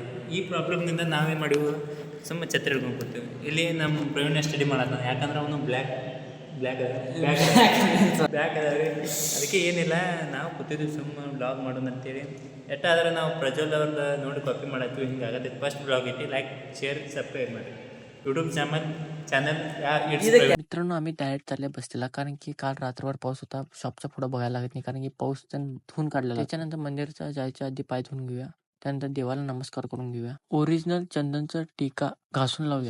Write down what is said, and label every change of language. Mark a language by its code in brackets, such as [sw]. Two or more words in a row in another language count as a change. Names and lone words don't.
[kn] ಈ ಪ್ರಾಬ್ಲಮ್ನಿಂದ ನಾವೇನು ಮಾಡಿವು, ಸುಮ್ಮ ಛತ್ರಿ ಹಿಡ್ಕೊಂಡು ಕೂತೀವಿ. ಇಲ್ಲಿ ನಮ್ಮ ಪ್ರವೀಣ ಸ್ಟಡಿ ಮಾಡತ್ತಾನೆ, ಯಾಕಂದ್ರೆ ಅವನು ಬ್ಲ್ಯಾಕ್ ಅದಾವೆ. ಅದಕ್ಕೆ ಏನಿಲ್ಲ, ನಾವು ಕೂತಿದ್ವಿ ಸುಮ್ಮ ಬ್ಲಾಗ್ ಮಾಡೋಣ ಅಂತೇಳಿ. ಎಷ್ಟಾದ್ರೆ ನಾವು ಪ್ರಜ್ವಲ್ ಅವ್ರದ್ದು ನೋಡಿ ಕಾಪಿ ಮಾಡತ್ತೀವಿ. ಹಿಂಗೆ ಆಗತ್ತೈತಿ. [en] first blog [kn] ಐತಿ. [en] like, share, subscribe [kn] ಮಾಡಿ [en] YouTube channel [mr] मित्रांनो, आम्ही डायरेक्ट चालले बसलेला, कारण की काल रात्रभर पाऊस होता. शॉपच्या पुढे बघायला लागत नाही, कारण की पाऊस धुवून काढलेला. त्याच्यानंतर मंदिरचा जायच्या आधी पाय धुवून घेऊया, त्यानंतर देवाला नमस्कार करून घेऊया, ओरिजिनल चंदनचा टीका घासून लावूया.